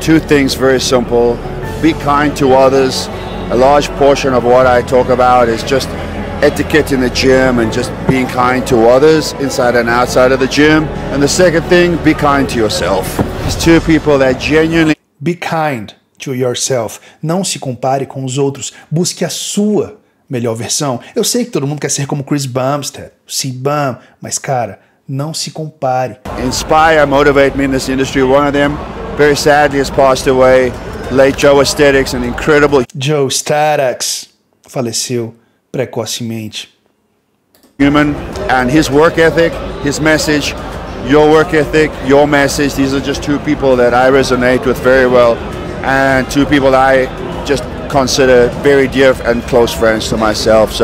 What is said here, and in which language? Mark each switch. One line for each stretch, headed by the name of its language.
English: 2 things, very simple. Be kind to others. A large portion of what I talk about is just etiquette in the gym and just being kind to others inside and outside of the gym. And the second thing, be kind to yourself. It's two people that genuinely... Be kind to yourself.
Portuguese: Não se compare com os outros. Busque a sua melhor versão. Eu sei que todo mundo quer ser como Chris Bumstead, C-Bum, mas cara, não se compare.
English: Inspire, motivate me in this industry. One of them, very sadly, has passed away. Late Joe Aesthetics, an incredible...
Portuguese: Joe Aesthetics faleceu precocemente.
English: Human, and his work ethic, his message, your work ethic, your message, these are just two people that I resonate with very well, and two people that I just consider very dear and close friends to myself.